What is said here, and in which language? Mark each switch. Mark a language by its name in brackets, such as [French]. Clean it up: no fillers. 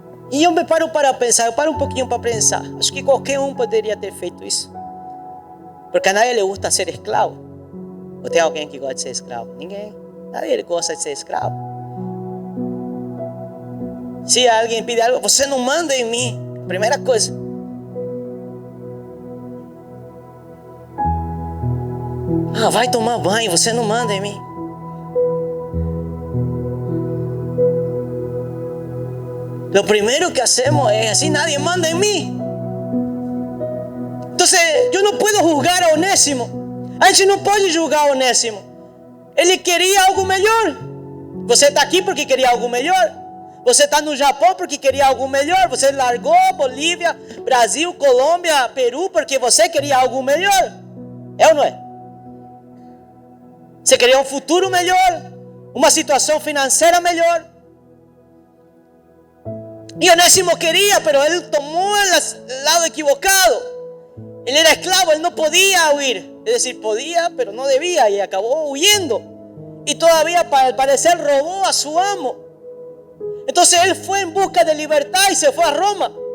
[Portuguese] E eu me paro para pensar, eu paro um pouquinho para pensar. Acho que qualquer um poderia ter feito isso. [Spanish] Porque a nadie le gusta ser esclavo. [Portuguese] Ou tem alguém que gosta de ser escravo? Ninguém. Nadie gosta de ser escravo. Se alguém pede algo, você não manda em mim. Primeira coisa. Vai tomar banho, você não manda em mim. [Spanish] Lo primero que hacemos es así, nadie manda en mí. Entonces, yo no puedo juzgar a Onésimo. [Portuguese] A gente não pode julgar a Onésimo. Ele queria algo melhor. Você está aqui porque queria algo melhor. Você está no Japão porque queria algo melhor. Você largou Bolívia, Brasil, Colômbia, Peru porque você queria algo melhor. É ou não é? Você queria um futuro melhor, uma situação financeira melhor. [Spanish] Y Onésimo quería, pero él tomó el lado equivocado. Él era esclavo, él no podía huir. Es decir, podía, pero no debía y acabó huyendo. Y todavía, al parecer, robó a su amo. Entonces él fue en busca de libertad y se fue a Roma.